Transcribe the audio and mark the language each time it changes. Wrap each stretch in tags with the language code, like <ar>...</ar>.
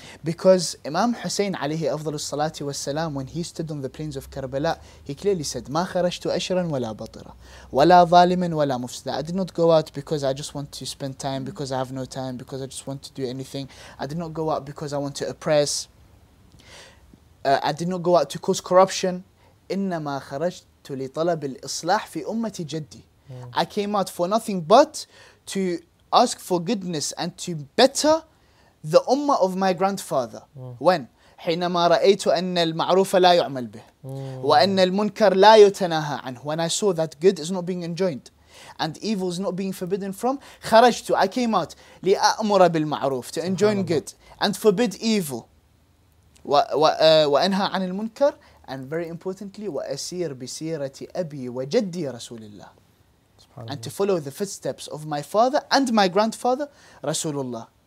<en>Because Imam Hussein alayhi afdalu salatu wassalam, when he stood on the plains of Karbala, he clearly said,</en> <ar>"Ma kharajtu ashran wala batira, wala zaliman wala mufsida."</ar> <en>I did not go out because I just want to spend time, because I have no time, because I just want to do anything. I did not go out because I want to oppress. I did not go out to cause corruption.</en> <ar>إنما خرجت لطلب الإصلاح في أمة جدي.</ar> <en>I came out for nothing but to ask for goodness and to better the ummah of my grandfather. When?</en> <ar>حينما رأيت أن المعروف لا يعمل به وأن المنكر لا يتناهى عنه.</ar> <en>When I saw that good is not being enjoined and evil is not being forbidden from,</en> <ar>خرجت,</ar> <en>I came out</en> <ar>لأأمر بالمعروف,</ar> <en>to enjoin good and forbid evil.</en> <ar>وأنهى عن المنكر,</ar> <en>and very importantly</en> <ar>وأسير بسيرة أبي وجدي رسول الله,</ar> <en>and to follow the footsteps of my father and my grandfather Rasulullah.</en>